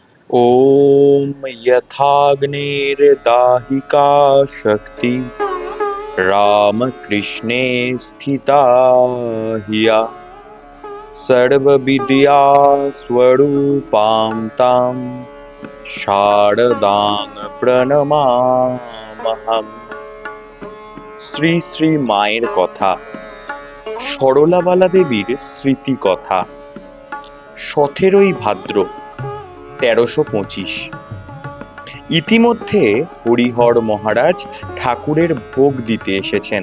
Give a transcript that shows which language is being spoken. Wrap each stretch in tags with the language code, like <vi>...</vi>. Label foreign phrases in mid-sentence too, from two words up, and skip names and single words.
<sa>ॐ यथाग्नेर्दाहिका शक्ति रामकृष्णे स्थिता हिया सर्वविद्या स्वरूपां तां शारदां प्रणमाम्यहम्।</sa> <bn>শ্রী শ্রী মায়ের কথা, সরলাবালা দেবীর স্মৃতি কথা। 17ই ভাদ্র 1325। ইতিমধ্যে হরিহর মহারাজ ঠাকুরের ভোগ দিতে এসেছেন।</bn>